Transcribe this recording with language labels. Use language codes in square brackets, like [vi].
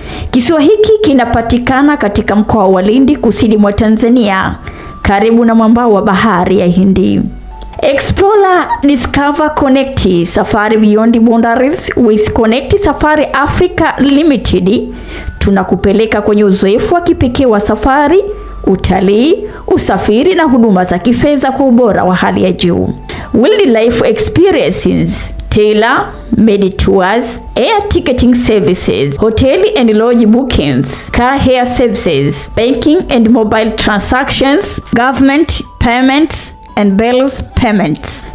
[sw] Kisiwa hiki kinapatikana katika mkoa wa Lindi, kusini mwa Tanzania, karibu na mwambao wa bahari ya Hindi. [en] Explore, discover, connect. Safari beyond boundaries with Connect Safari Africa Limited. [sw] Tunakupeleka kwenye uzoefu wa kipekee wa safari, utalii, usafiri na huduma za kifedha kwa ubora wa hali ya juu. [en] Wildlife experiences, tailor-made tours, air ticketing services, hotel and lodge bookings, car hire services, banking and mobile transactions, government payments and bills payments.